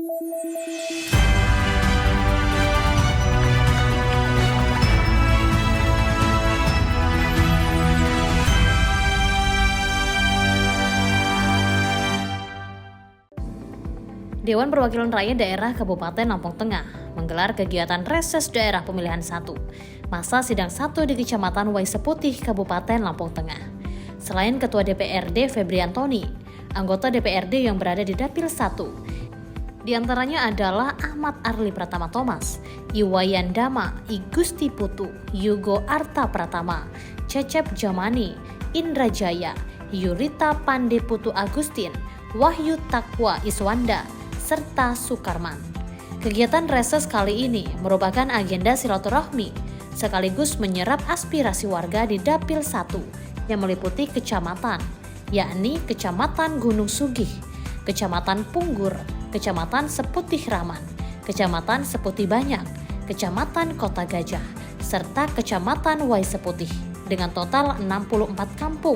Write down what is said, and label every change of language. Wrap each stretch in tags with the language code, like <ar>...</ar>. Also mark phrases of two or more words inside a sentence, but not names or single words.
<id>Dewan Perwakilan Rakyat Daerah Kabupaten Lampung Tengah menggelar kegiatan reses daerah pemilihan 1, masa sidang 1 di Kecamatan Waiseputih, Kabupaten Lampung Tengah. Selain Ketua DPRD Febri Antoni, anggota DPRD yang berada di Dapil 1, di antaranya adalah Ahmad Arli Pratama Thomas, Iwayan Dama, Igusti Putu, Yugo Arta Pratama, Cecep Jamani, Indra Jaya, Yurita Pande Putu Agustin, Wahyu Takwa Iswanda, serta Sukarman. Kegiatan reses kali ini merupakan agenda silaturahmi sekaligus menyerap aspirasi warga di Dapil 1 yang meliputi kecamatan, yakni Kecamatan Gunung Sugih, Kecamatan Punggur, Kecamatan Seputih Raman, Kecamatan Seputih Banyak, Kecamatan Kota Gajah, serta Kecamatan Waiseputih dengan total 64 kampung.</id>